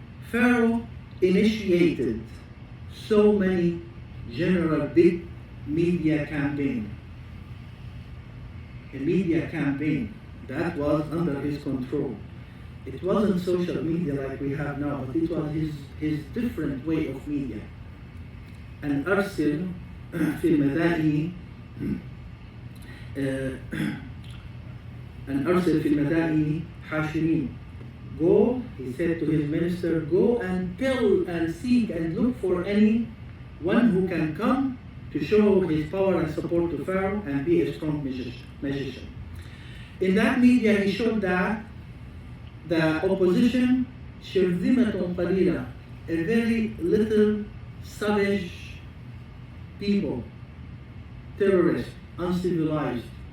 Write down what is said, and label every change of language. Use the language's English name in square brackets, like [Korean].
[English] Pharaoh initiated so many general big media campaign. A media campaign that was under his control. It wasn't social media like we have now, but it was his different way of media. [Arabic] أن أرسل في المدائن أن أرسل في المدائن حاشرين. [English] Go, he said to his minister, go and tell and seek and look for anyone who can come to show his power and support to Pharaoh and be a strong magician. In that media, he showed that the opposition, [Arabic] شرذمة قليلة, [English] a very little savage people, terrorists, uncivilized.